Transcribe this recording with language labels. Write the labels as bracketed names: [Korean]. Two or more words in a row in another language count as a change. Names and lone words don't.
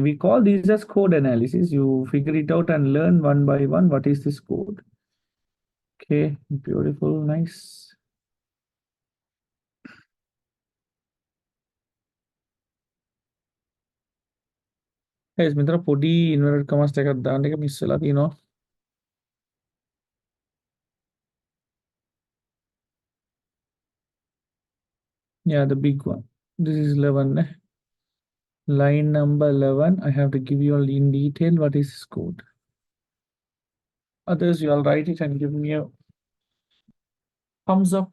[English] We call these as code analysis. You figure it out and learn one by one what is this code. Okay, beautiful, nice. Guys, [Sinhala] මෙතන පොඩි [English] inverted commas [Sinhala] එකක් දාන්න එක miss වෙලා තියෙනවා. [English] Yeah, the big one. This is 11. Line number 11. I have to give you all in detail what is this code. Others, you all write it and give me a thumbs up.